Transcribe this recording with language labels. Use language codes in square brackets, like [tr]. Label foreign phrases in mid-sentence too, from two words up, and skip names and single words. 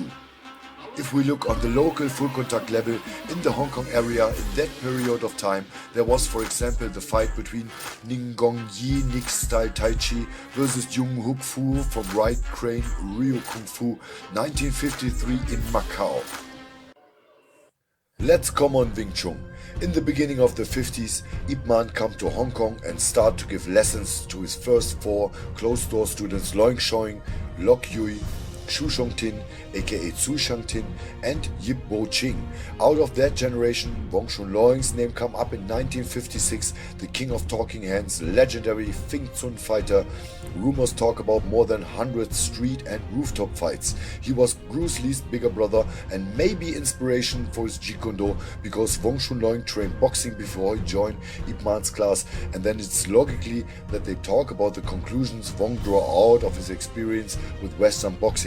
[en] If we look on the local full contact level in the Hong Kong area in that period of time, there was for example the fight between Ning Gong Yi Nick Style Tai Chi versus Jung Hook Fu from Right Crane Rio Kung Fu 1953 in Macau. Let's come on Wing Chun. In the beginning of the 50s, Yip-man come to Hong Kong and start to give lessons to his first four closed-door students Loing Shoing, Lok Yui, Shu Shong Tin, aka Tsu Shang Tin, and Yip Bo Ching. Out of that generation, Wong Shun Loing's name come up in 1956, the king of talking hands, legendary Wing Chun fighter. Rumors talk about more than 100 street and rooftop fights. He was Bruce Lee's bigger brother and maybe inspiration for his Jeet Kune Do, because Wong Shun Loing trained boxing before he joined Ip Man's class, and then it's logically that they talk about the conclusions Wong draw out of his experience with Western boxing.